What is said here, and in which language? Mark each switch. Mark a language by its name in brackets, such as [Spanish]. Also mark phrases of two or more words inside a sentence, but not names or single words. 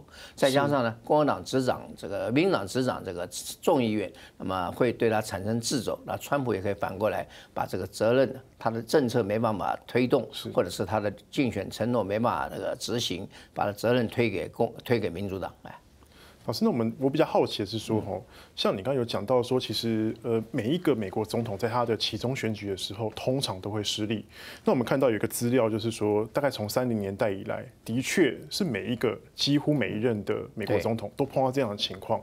[Chinese] 再加上呢，共和黨執掌這個民主黨執掌這個眾議院，那麼會對他產生掣肘。那川普也可以反過來把這個責任，他的政策沒辦法推動，或者是他的競選承諾沒辦法那個執行，把責任推給民主黨。老师，那我比较好奇的是说，像你刚刚有讲到说，其实每一个美国总统在他的期中选举的时候，通常都会失利。那我们看到有一个资料，就是说，大概从30年代以来，的确是几乎每一任的美国总统都碰到这样的情况。